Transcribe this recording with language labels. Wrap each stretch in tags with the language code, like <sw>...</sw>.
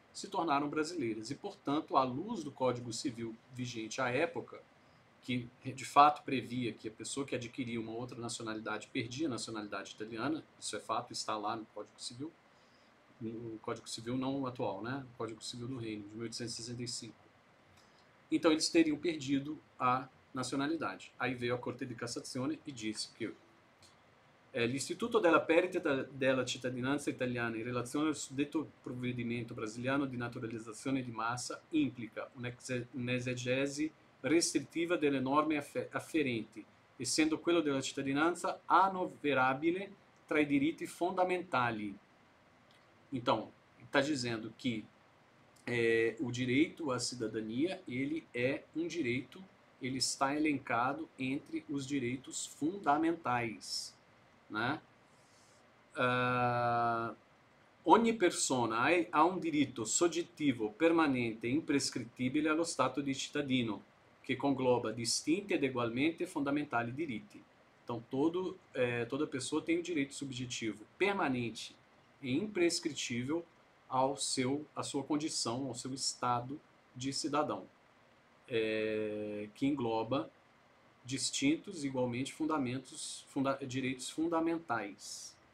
<pt>se tornaram brasileiras. E, portanto, à luz do Código Civil vigente à época, que de fato previa que a pessoa que adquiria uma outra nacionalidade perdia a nacionalidade italiana, isso é fato, está lá no Código Civil, no Código Civil não atual, né? O Código Civil do Reino, de 1865. Então eles teriam perdido a nacionalidade. Aí veio a Corte di Cassazione e disse que</pt> <it>l'istituto della perdita della cittadinanza italiana in relazione al suddetto provvedimento brasiliano di naturalizzazione di massa implica un'esegesi restrittiva delle norme afferenti, essendo quello della cittadinanza annoverabile tra i diritti fondamentali.</it> <pt>Então, está dizendo que o direito à cidadania, ele é um direito, ele está elencado entre os direitos fundamentais, né?</pt> <it>Ogni persona ha un diritto soggettivo permanente e imprescrittibile allo stato di cittadino, che congloba distinti ed egualmente fondamentali diritti.</it> <pt>Então, toda pessoa tem o direito subjetivo permanente e imprescritível à sua condição, ao seu estado de cidadão, que engloba distintos, igualmente, direitos fundamentais.</pt>